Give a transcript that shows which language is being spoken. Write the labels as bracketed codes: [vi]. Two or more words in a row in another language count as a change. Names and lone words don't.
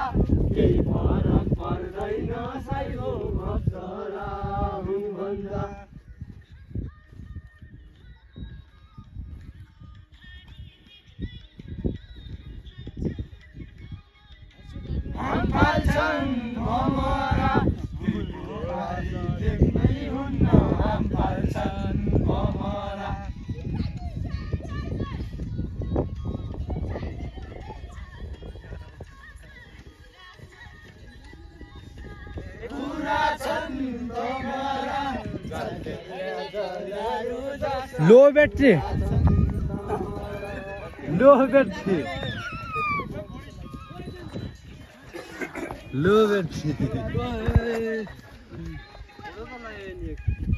[ne] केही फरक पर्दैन साइलो अप्सरा हुन् भन्दा हम फाल्छन् भमरा देख्नै हुन्न हम फाल्छन् भमरा [en] low battery low battery low battery